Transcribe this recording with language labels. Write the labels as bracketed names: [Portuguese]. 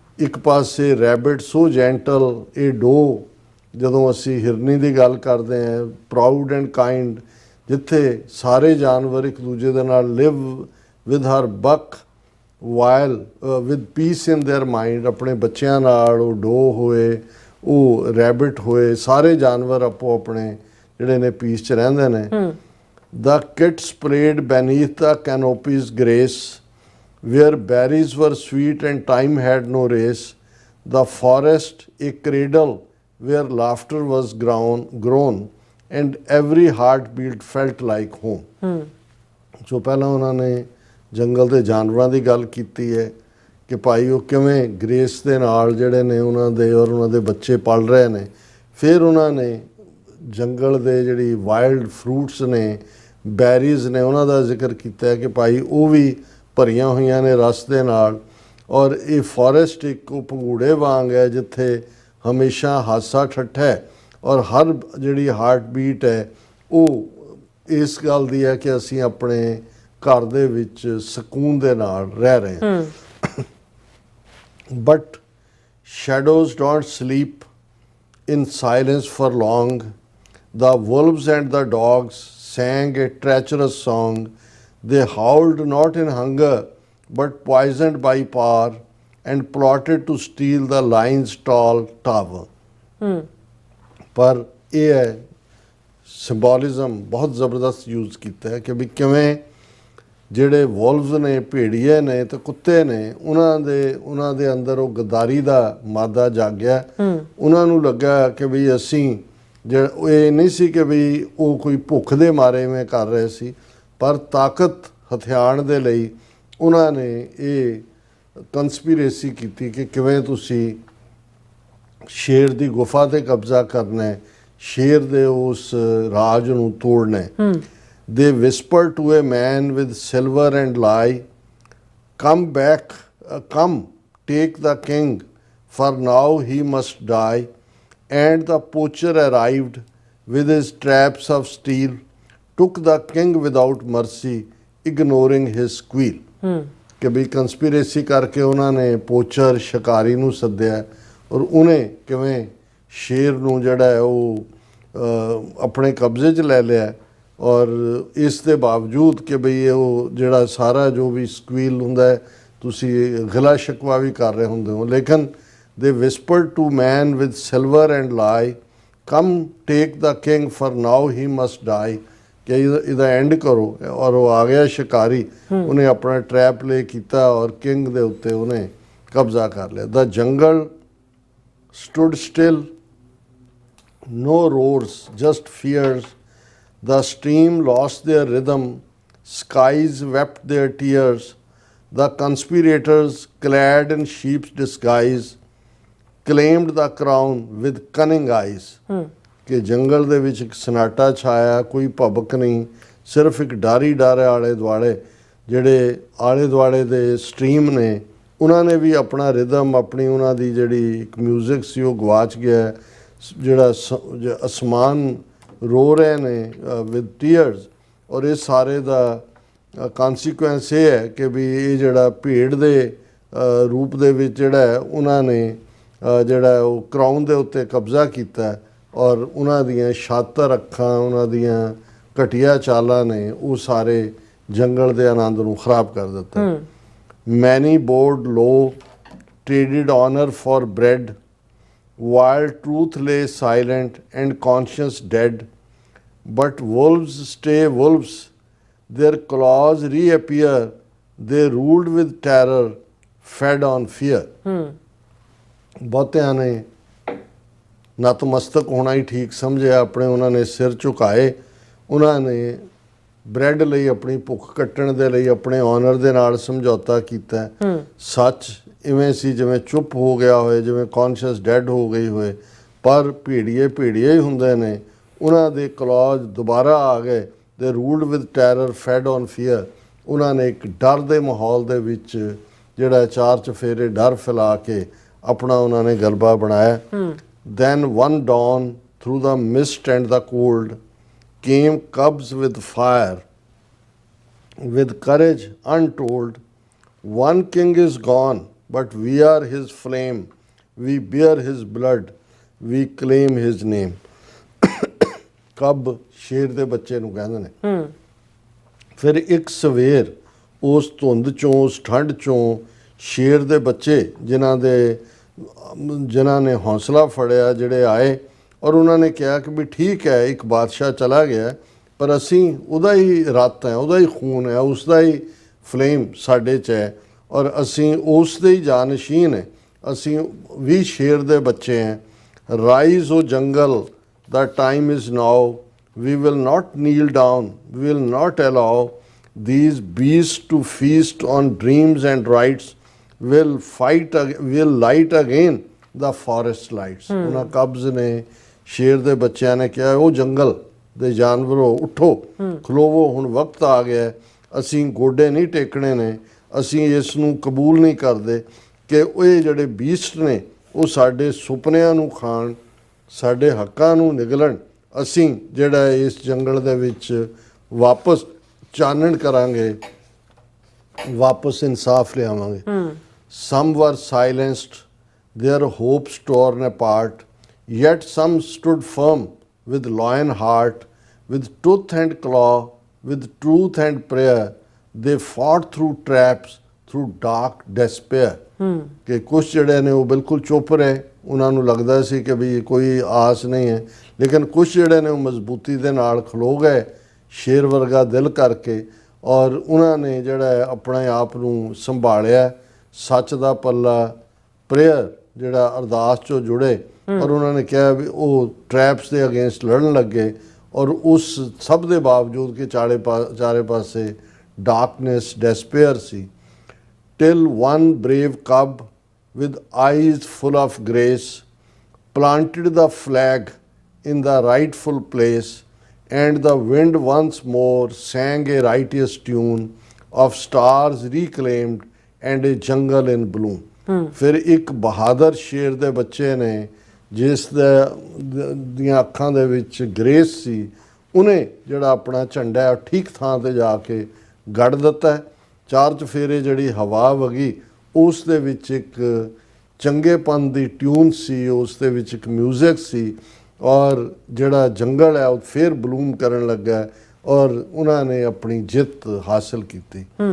[Punjabi] ਇੱਕ ਪਾਸੇ [English] rabbit so gentle, [Punjabi] ਇਹ ਡੋ, ਜਦੋਂ ਅਸੀਂ ਹਿਰਨੀ ਦੀ ਗੱਲ ਕਰਦੇ ਹਾਂ, [English] proud and kind, [Punjabi] ਜਿੱਥੇ ਸਾਰੇ ਜਾਨਵਰ ਇੱਕ ਦੂਜੇ ਦੇ ਨਾਲ [English] live with her buck while with peace in their mind, [Punjabi] ਆਪਣੇ ਬੱਚਿਆਂ ਨਾਲ ਉਹ ਡੋ ਹੋਏ, ਉਹ ਰੈਬਿਟ ਹੋਏ, ਸਾਰੇ ਜਾਨਵਰ ਆਪੋ ਆਪਣੇ ਜਿਹੜੇ ਨੇ ਪੀਸ 'ਚ ਰਹਿੰਦੇ ਨੇ। [English] The kids played beneath the canopy's grace, where berries were sweet and time had no race. The forest a cradle where laughter was grown, and every heartbeat felt like home. [Punjabi] ਜੋ ਪਹਿਲਾਂ ਉਹਨਾਂ ਨੇ ਜੰਗਲ ਦੇ ਜਾਨਵਰਾਂ ਦੀ ਗੱਲ ਕੀਤੀ ਹੈ ਕਿ ਭਾਈ ਉਹ ਕਿਵੇਂ ਗ੍ਰੇਸ ਦੇ ਨਾਲ ਜਿਹੜੇ ਨੇ ਉਹਨਾਂ ਦੇ ਔਰ ਉਹਨਾਂ ਦੇ ਬੱਚੇ ਪਲ ਰਹੇ ਨੇ। ਫਿਰ ਉਹਨਾਂ ਨੇ ਜੰਗਲ ਦੇ ਜਿਹੜੀ ਵਾਈਲਡ ਫਰੂਟਸ ਨੇ, ਬੈਰੀਜ਼ ਨੇ, ਉਹਨਾਂ ਦਾ ਜ਼ਿਕਰ ਕੀਤਾ ਹੈ ਕਿ ਭਾਈ ਉਹ ਵੀ ਭਰੀਆਂ ਹੋਈਆਂ ਨੇ ਰਸ ਦੇ ਨਾਲ। ਔਰ ਇਹ ਫੋਰੈਸਟ ਇੱਕ ਉਹ ਪੰਗੂੜੇ ਵਾਂਗ ਹੈ, ਜਿੱਥੇ ਹਮੇਸ਼ਾ ਹਾਸਾ ਠੱਠਾ ਹੈ ਔਰ ਹਰ ਜਿਹੜੀ ਹਾਰਟ ਬੀਟ ਹੈ ਉਹ ਇਸ ਗੱਲ ਦੀ ਹੈ ਕਿ ਅਸੀਂ ਆਪਣੇ ਘਰ ਦੇ ਵਿੱਚ ਸਕੂਨ ਦੇ ਨਾਲ ਰਹਿ ਰਹੇ ਹਾਂ। [English] But shadows don't sleep in silence for long. The wolves and the dogs sang a treacherous song. They howled not in hunger, but poisoned by power, and plotted to steal the lion's tall tower. [Punjabi] ਪਰ ਇਹ ਹੈ ਸਿੰਬੋਲਿਜ਼ਮ ਬਹੁਤ ਜ਼ਬਰਦਸਤ use ਕੀਤਾ ਹੈ ਕਿ ਵੀ ਕਿਵੇਂ ਜਿਹੜੇ ਵੋਲਵਸ ਨੇ, ਭੇੜੀਏ ਨੇ ਤੇ ਕੁੱਤੇ ਨੇ, ਉਹਨਾਂ ਦੇ ਅੰਦਰ ਉਹ ਗਦਾਰੀ ਦਾ ਮਾਦਾ ਜਾਗਿਆ। ਉਹਨਾਂ ਨੂੰ ਲੱਗਾ ਕਿ ਵੀ ਅਸੀਂ ਇਹ ਨਹੀਂ ਸੀ ਕਿ ਵੀ ਉਹ ਕੋਈ ਭੁੱਖ ਦੇ ਮਾਰੇ ਮੈਂ ਕਰ ਰਹੇ ਸੀ, ਪਰ ਤਾਕਤ ਹਥਿਆਣ ਦੇ ਲਈ ਉਹਨਾਂ ਨੇ ਇਹ ਕੰਸਪੀਰੇਸੀ ਕੀਤੀ ਕਿ ਕਿਵੇਂ ਤੁਸੀਂ ਸ਼ੇਰ ਦੀ ਗੁਫਾ ਤੇ ਕਬਜ਼ਾ ਕਰਨਾ ਹੈ, ਸ਼ੇਰ ਦੇ ਉਸ ਰਾਜ ਨੂੰ ਤੋੜਨਾ ਹੈ। [English] They whispered to a man with silver and lie, come back, come, take the king, for now he must die. And the poacher arrived with his traps of steel, took the king without mercy, ignoring his squeal. [Punjabi] ਕਿ ਵੀ ਕੰਸਪੀਰੇਸੀ ਕਰਕੇ ਉਹਨਾਂ ਨੇ ਪੋਚਰ ਸ਼ਿਕਾਰੀ ਨੂੰ ਸੱਦਿਆ ਔਰ ਉਹਨੇ ਕਿਵੇਂ ਸ਼ੇਰ ਨੂੰ ਜਿਹੜਾ ਹੈ ਉਹ ਆਪਣੇ ਕਬਜ਼ੇ 'ਚ ਲੈ ਲਿਆ। ਔਰ ਇਸ ਦੇ ਬਾਵਜੂਦ ਕਿ ਬਈ ਉਹ ਜਿਹੜਾ ਸਾਰਾ ਜੋ ਵੀ ਸਕਵੀਲ ਹੁੰਦਾ ਹੈ, ਤੁਸੀਂ ਗਿਲਾ ਸ਼ਿਕਵਾ ਵੀ ਕਰ ਰਹੇ ਹੁੰਦੇ ਹੋ, ਲੇਕਿਨ [English] they whispered to man with silver and lie, come take the king for now he must die, [Punjabi] ਕਿ ਇਹਦਾ ਐਂਡ ਕਰੋ। ਔਰ ਉਹ ਆ ਗਿਆ ਸ਼ਿਕਾਰੀ, ਉਹਨੇ ਆਪਣਾ ਟਰੈਪ ਲੇ ਕੀਤਾ ਔਰ ਕਿੰਗ ਦੇ ਉੱਤੇ ਉਹਨੇ ਕਬਜ਼ਾ ਕਰ ਲਿਆ। [English] The jungle stood still, no roars, just fears. The stream lost their rhythm, skies wept their tears. The conspirators, clad in sheep's disguise, claimed the crown with cunning eyes. [Punjabi] ਕਿ ਜੰਗਲ ਦੇ ਵਿੱਚ ਇੱਕ ਸਨਾਟਾ ਛਾਇਆ, ਕੋਈ ਭਬਕ ਨਹੀਂ, ਸਿਰਫ ਇੱਕ ਡਾਰੀ ਡਾਰੇ ਆਲੇ ਦੁਆਲੇ ਜਿਹੜੇ ਆਲੇ ਦੁਆਲੇ ਦੇ ਸਟਰੀਮ ਨੇ, ਉਹਨਾਂ ਨੇ ਵੀ ਆਪਣਾ ਰਿਦਮ, ਆਪਣੀ ਉਹਨਾਂ ਦੀ ਜਿਹੜੀ ਇੱਕ ਮਿਊਜ਼ਿਕ ਸੀ ਉਹ ਗਵਾਚ ਗਿਆ। ਜਿਹੜਾ ਅਸਮਾਨ ਰੋ ਰਹੇ ਨੇ [English] With tears. [Punjabi] ਔਰ ਇਹ ਸਾਰੇ ਦਾ ਕੌਨਸੀਕੁਐਂਸ ਇਹ ਹੈ ਕਿ ਵੀ ਇਹ ਜਿਹੜਾ ਭੇਡ ਦੇ ਰੂਪ ਦੇ ਵਿੱਚ ਜਿਹੜਾ ਹੈ ਉਹਨਾਂ ਨੇ ਜਿਹੜਾ ਉਹ ਕਰਾਊਨ ਦੇ ਉੱਤੇ ਕਬਜ਼ਾ ਕੀਤਾ ਔਰ ਉਹਨਾਂ ਦੀਆਂ ਸ਼ਾਤਰ ਅੱਖਾਂ, ਉਹਨਾਂ ਦੀਆਂ ਘਟੀਆ ਚਾਲਾਂ ਨੇ ਉਹ ਸਾਰੇ ਜੰਗਲ ਦੇ ਆਨੰਦ ਨੂੰ ਖਰਾਬ ਕਰ ਦਿੱਤਾ। [English] Many bowed low, traded honour for bread, while truth lay silent and conscience dead. But wolves stay wolves, their claws reappear, they ruled with terror, fed on fear. [Punjabi] ਬਹੁਤਿਆਂ ਨੇ ਨਤਮਸਤਕ ਹੋਣਾ ਹੀ ਠੀਕ ਸਮਝਿਆ, ਆਪਣੇ ਉਹਨਾਂ ਨੇ ਸਿਰ ਝੁਕਾਏ, ਉਹਨਾਂ ਨੇ ਬ੍ਰੈਡ ਲਈ, ਆਪਣੀ ਭੁੱਖ ਕੱਟਣ ਦੇ ਲਈ ਆਪਣੇ ਆਨਰ ਦੇ ਨਾਲ ਸਮਝੌਤਾ ਕੀਤਾ। ਸੱਚ ਇਵੇਂ ਸੀ ਜਿਵੇਂ ਚੁੱਪ ਹੋ ਗਿਆ ਹੋਏ, ਜਿਵੇਂ [English] conscience dead [Punjabi] ਹੋ ਗਈ ਹੋਏ, ਪਰ ਭੇੜੀਏ ਹੀ ਹੁੰਦੇ ਨੇ। ਉਹਨਾਂ ਦੇ ਕਲੌਜ ਦੁਬਾਰਾ ਆ ਗਏ। [English] They ruled with terror, fed on fear. [Punjabi] ਉਹਨਾਂ ਨੇ ਇੱਕ ਡਰ ਦੇ ਮਾਹੌਲ ਦੇ ਵਿੱਚ ਜਿਹੜਾ 4 ਚਫੇਰੇ ਡਰ ਫੈਲਾ ਕੇ ਆਪਣਾ ਉਹਨਾਂ ਨੇ ਗਲਬਾ ਬਣਾਇਆ। [English] Then one dawn through the mist and the cold came cubs with fire, with courage untold. One king is gone, but we are his flame. We bear his blood. We claim his name. [Punjabi] ਕਬ ਸ਼ੇਰ ਦੇ ਬੱਚੇ ਨੂੰ ਕਹਿੰਦੇ ਨੇ। ਫਿਰ ਇੱਕ ਸਵੇਰ ਉਸ ਧੁੰਦ ਚੋਂ, ਉਸ ਠੰਡ ਚੋਂ ਸ਼ੇਰ ਦੇ ਬੱਚੇ ਜਿਨ੍ਹਾਂ ਨੇ ਹੌਸਲਾ ਫੜਿਆ, ਜਿਹੜੇ ਆਏ ਔਰ ਉਹਨਾਂ ਨੇ ਕਿਹਾ ਕਿ ਵੀ ਠੀਕ ਹੈ, ਇੱਕ ਬਾਦਸ਼ਾਹ ਚਲਾ ਗਿਆ ਪਰ ਅਸੀਂ ਉਹਦਾ ਹੀ ਰੱਤ ਹੈ, ਉਹਦਾ ਹੀ ਖੂਨ ਹੈ, ਉਸ ਦਾ ਹੀ ਫਲੇਮ ਸਾਡੇ 'ਚ ਹੈ ਔਰ ਅਸੀਂ ਉਸ ਦੇ ਹੀ ਜਾਨਸ਼ੀਨ ਹੈ, ਅਸੀਂ ਵੀ ਸ਼ੇਰ ਦੇ ਬੱਚੇ हैं। [English] Rise O jungle, the time is now. We will not kneel down. We will not allow these beasts to feast on dreams and rights. Will light again the forest lights. [Punjabi] ਉਹਨਾਂ ਕਬਜ਼ ਨੇ, ਸ਼ੇਰ ਦੇ ਬੱਚਿਆਂ ਨੇ ਕਿਹਾ, ਉਹ ਜੰਗਲ ਦੇ ਜਾਨਵਰੋ ਉੱਠੋ, ਖਲੋਵੋ, ਹੁਣ ਵਕਤ ਆ ਗਿਆ, ਅਸੀਂ ਗੋਡੇ ਨਹੀਂ ਟੇਕਣੇ ਨੇ, ਅਸੀਂ ਇਸ ਨੂੰ ਕਬੂਲ ਨਹੀਂ ਕਰਦੇ ਕਿ ਇਹ ਜਿਹੜੇ ਬੀਸਟ ਨੇ ਉਹ ਸਾਡੇ ਸੁਪਨਿਆਂ ਨੂੰ ਖਾਣ, ਸਾਡੇ ਹੱਕਾਂ ਨੂੰ ਨਿਗਲਣ। ਅਸੀਂ ਜਿਹੜਾ ਇਸ ਜੰਗਲ ਦੇ ਵਿੱਚ ਵਾਪਸ ਚਾਨਣ ਕਰਾਂਗੇ, ਵਾਪਸ ਇਨਸਾਫ ਲਿਆਵਾਂਗੇ। [English] Some were silenced, their hopes torn apart, yet some stood firm with lion heart, with tooth and claw, with truth and prayer. They fought through traps, through dark despair. [Punjabi] ਕਿ ਕੁਛ ਜਿਹੜੇ ਨੇ ਉਹ ਬਿਲਕੁਲ ਚੁੱਪ ਰਹੇ, ਉਹਨਾਂ ਨੂੰ ਲੱਗਦਾ ਸੀ ਕਿ ਵੀ ਕੋਈ ਆਸ ਨਹੀਂ ਹੈ, ਲੇਕਿਨ ਕੁਛ ਜਿਹੜੇ ਨੇ ਉਹ ਮਜ਼ਬੂਤੀ ਦੇ ਨਾਲ ਖਲੋ ਗਏ ਸ਼ੇਰ ਵਰਗਾ ਦਿਲ ਕਰਕੇ ਔਰ ਉਹਨਾਂ ਨੇ ਜਿਹੜਾ ਆਪਣੇ ਆਪ ਨੂੰ ਸੰਭਾਲਿਆ, ਸੱਚ ਦਾ ਪੱਲਾ, ਪ੍ਰੇਅਰ ਜਿਹੜਾ ਅਰਦਾਸ 'ਚੋਂ ਜੁੜੇ ਔਰ ਉਹਨਾਂ ਨੇ ਕਿਹਾ ਵੀ ਉਹ ਟਰੈਪਸ ਦੇ ਅਗੇਂਸਟ ਲੜਨ ਲੱਗੇ ਔਰ ਉਸ ਸਭ ਦੇ ਬਾਵਜੂਦ ਕਿ ਚਾਰੇ ਪਾਸੇ darkness, ਡੈਸਪੇਅਰ ਸੀ। [English] Till one brave cub with eyes full of grace planted the flag in the rightful place, and the wind once more sang a righteous tune of stars reclaimed and a jungle in bloom. [Punjabi] ਫਿਰ ਇੱਕ ਬਹਾਦਰ ਸ਼ੇਰ ਦੇ ਬੱਚੇ ਨੇ ਜਿਸ ਦੀਆਂ ਅੱਖਾਂ ਦੇ ਵਿੱਚ ਗ੍ਰੇਸ ਸੀ, ਉਹਨੇ ਜਿਹੜਾ ਆਪਣਾ ਝੰਡਾ ਹੈ ਠੀਕ ਥਾਂ ਤੇ ਜਾ ਕੇ ਗੱਡ ਦਿੱਤਾ। 4 ਚਫੇਰੇ ਜਿਹੜੀ ਹਵਾ ਵਗੀ ਉਸ ਦੇ ਵਿੱਚ ਇੱਕ ਚੰਗੇਪਨ ਦੀ ਟਿਊਨ ਸੀ, ਉਸ ਦੇ ਵਿੱਚ ਇੱਕ ਮਿਊਜ਼ਿਕ ਸੀ ਔਰ ਜਿਹੜਾ ਜੰਗਲ ਹੈ ਉਹ ਫਿਰ ਬਲੂਮ ਕਰਨ ਲੱਗਾ ਔਰ ਉਹਨਾਂ ਨੇ ਆਪਣੀ ਜਿੱਤ ਹਾਸਲ ਕੀਤੀ।